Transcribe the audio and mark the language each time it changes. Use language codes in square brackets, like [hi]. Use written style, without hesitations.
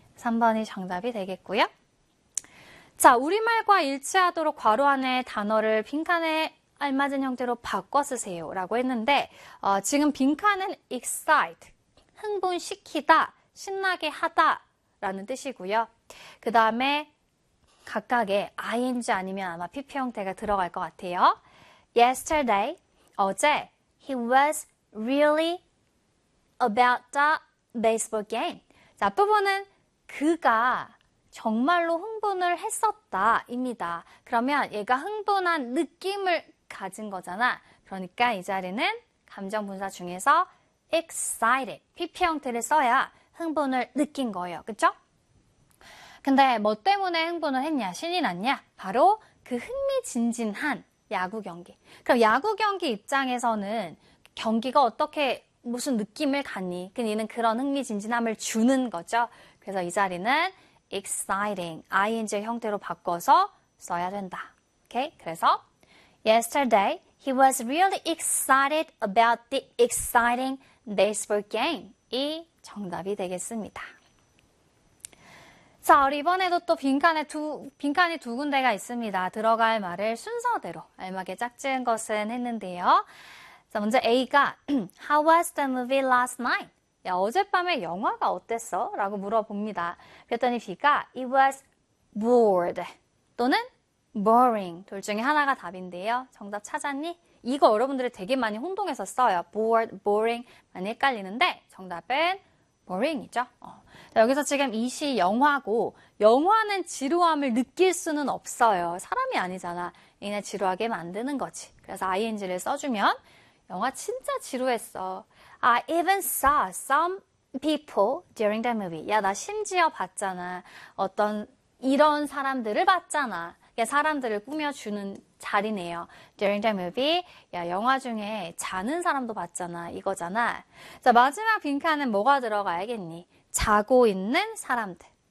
[ko] 3번이 정답이 되겠고요. 자, 우리말과 일치하도록 괄호 안에 단어를 빈칸에 알맞은 형태로 바꿔 쓰세요. 라고 했는데, 지금 빈칸은 excite, 흥분시키다, 신나게 하다 라는 뜻이고요. 그 다음에 각각의 ing 아니면 아마 PP 형태가 들어갈 것 같아요. [en] Yesterday, [ko] 어제, [en] He was really about the baseball game. [ko] 자, 앞부분은 그가 정말로 흥분을 했었다입니다. 그러면 얘가 흥분한 느낌을 가진 거잖아. 그러니까 이 자리는 감정분사 중에서 excited, PP 형태를 써야 흥분을 느낀 거예요. 그쵸? 근데 뭐 때문에 흥분을 했냐, 신이 났냐? 바로 그 흥미진진한 야구 경기. 그럼 야구 경기 입장에서는 경기가 어떻게 무슨 느낌을 갖니? 그니는 그런 흥미진진함을 주는 거죠. 그래서 이 자리는 exciting, ing 형태로 바꿔서 써야 된다. 오케이? 그래서 [en] yesterday he was really excited about the exciting baseball game [ko] 이 정답이 되겠습니다. 자, 우리 이번에도 또 빈칸이 두 군데가 있습니다. 들어갈 말을 순서대로 알맞게 짝지은 것은 했는데요. 자, 먼저 A가 [en] How was the movie last night? [ko] 야, 어젯밤에 영화가 어땠어? 라고 물어봅니다. 그랬더니 B가 [en] It was bored [ko] 또는 boring 둘 중에 하나가 답인데요. 정답 찾았니? 이거 여러분들이 되게 많이 혼동해서 써요. bored, boring 많이 헷갈리는데 정답은 boring이죠. 자, 여기서 지금 이시 영화고 영화는 지루함을 느낄 수는 없어요. 사람이 아니잖아. 얘네 지루하게 만드는 거지. 그래서 ing를 써주면 영화 진짜 지루했어. [en] I even saw some people during the movie. [ko] 야, 나 심지어 봤잖아. 어떤 이런 사람들을 봤잖아. 야, 사람들을 꾸며주는 자리네요. [en] During the movie. [ko] 야, 영화 중에 자는 사람도 봤잖아. 이거잖아. 자, 마지막 빈칸은 뭐가 들어가야겠니? 자고 있는 사람들.